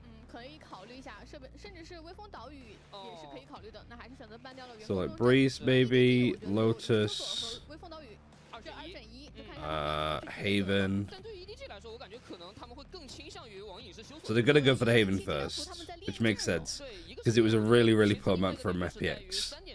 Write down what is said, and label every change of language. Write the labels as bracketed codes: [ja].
[zh] 可以考虑一下，甚至是微风岛屿也是可以考虑的。那还是选择ban掉了。 [en] So like Breeze maybe, Lotus. [zh] 微风岛屿2胜1。 [en] Haven. [zh] 但对于 EDG 来说，我感觉可能他们会更倾向于往影视修索。 [en] So they're gonna go for the Haven first, which makes sense because it was a really poor map from FPX.